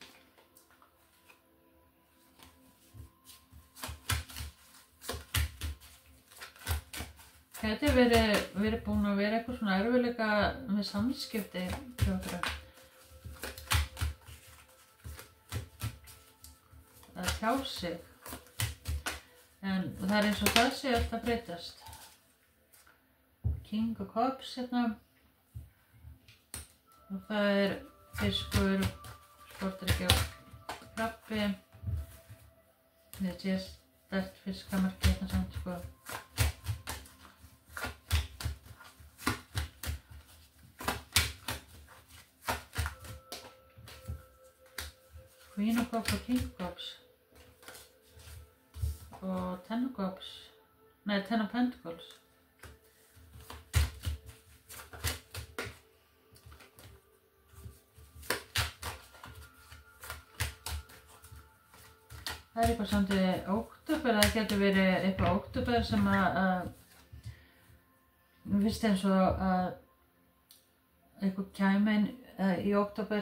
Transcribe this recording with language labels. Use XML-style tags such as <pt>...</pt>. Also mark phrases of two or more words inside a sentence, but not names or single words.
<is>Gæti verið búin að vera eitthvað svona erfiðleika með samskipti hjá okkur. Að tjá sig. En það er eins og það sé alltaf breytast. King of Cups hérna. Og það er fiskur, sportdrykkja og krabbi. Þetta sé sterkt fiskamarki hérna samt sko. Queen of Cups og King of Cups. Og Ten of Cups. Nei, Ten of Pentacles. Það er eitthvað samt í október, það getur verið eitthvað október sem að mér finnst eins og að eitthvað kæmi inn í október.</is>